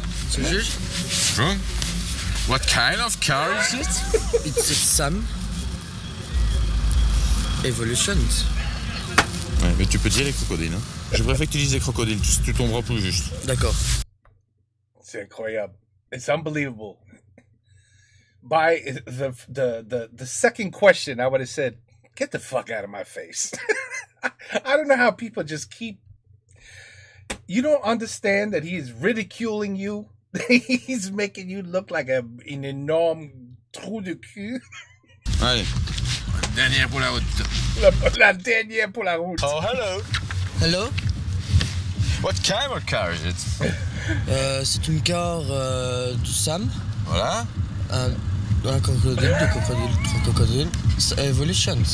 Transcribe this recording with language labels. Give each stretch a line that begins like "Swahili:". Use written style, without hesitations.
French: C'est le juge?
English: Bonjour. What kind of car is it? It's a Sam Evolutions.
French: Ouais, mais tu peux dire les crocodiles. Hein. Je préfère que tu dises les crocodiles, tu tomberas plus juste. D'accord. C'est incroyable.
English: It's unbelievable. By the second question, I would have said, "Get the fuck out of my face." I don't know how people just keep. You don't understand that he is ridiculing you. He's making you look like an
French: énorme trou de cul. Allez, dernière pour la route. La dernière pour la route.
English: Oh, hello. Hello? What kind of car is it?
French: C'est une car de Sam. Voilà. Un crocodile, deux crocodiles, trois crocodiles. C'est Evolutions.